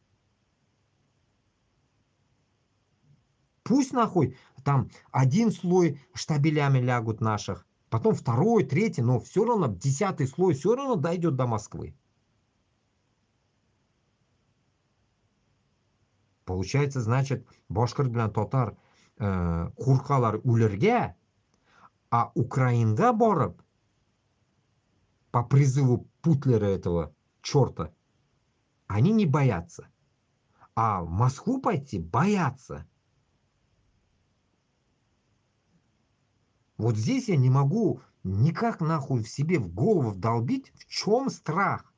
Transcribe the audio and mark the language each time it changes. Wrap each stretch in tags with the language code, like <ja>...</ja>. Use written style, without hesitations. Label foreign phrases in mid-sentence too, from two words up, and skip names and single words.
<ru>Пусть нахуй там один слой штабелями лягут наших, потом второй, третий, но все равно 10-й слой все равно дойдет до Москвы. Получается, значит,</ru> <tt>башкир белән татар куркалар үләргә,</tt> <ru>а</ru> <tt>Украинга барып</tt> <ru>по призыву Путлера этого черта они не боятся. А в Москву пойти боятся. Вот здесь я не могу никак нахуй в себе в голову вдолбить, в чем страх.</ru>